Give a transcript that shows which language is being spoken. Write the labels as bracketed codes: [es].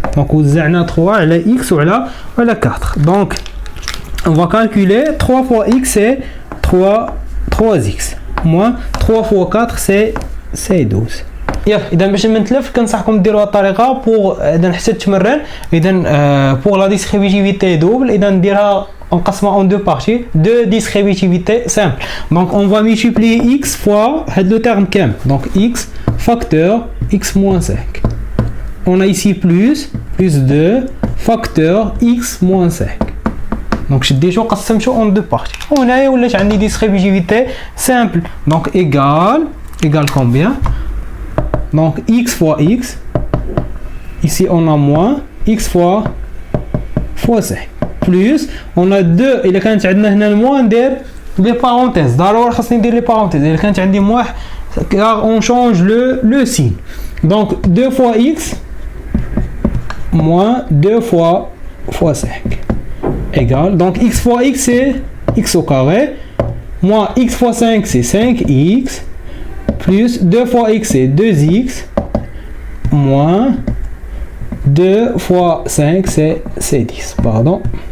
[fr] Donc vous avez 3 à la x ou à la 4. Donc on va calculer 3 fois x c'est 3x moins 3 fois 4 c'est 12. [ar] اذا باش نتلف كنصحكم ديروها الطريقه بور اذا حتى تمرن اذا [fr] pour la distributivité double [ar] اذا نديرها [fr] encassement en deux parties, deux distributivités simples. Donc on va multiplier x fois le terme qu'aime. Donc x facteur x moins 5. On a ici plus 2 facteur x moins 5. Donc j'ai déjà [ar] قسمته [fr] en deux parties. On a une distributivité simple. Donc égale combien? Donc x fois x. Ici on a moins x fois 5. Plus on a 2 [ar] إذا كانت عندنا هنا الموان ندير لي parenthèses. ضروري خاصني ندير لي parenthèses. إذا كانت عندي موان [fr] car on change le signe. Donc 2 fois x moins 2 fois 5 égale, donc x fois x c'est x au carré moins x fois 5 c'est 5x plus 2 fois x c'est 2x moins 2 fois 5 c'est 10, pardon.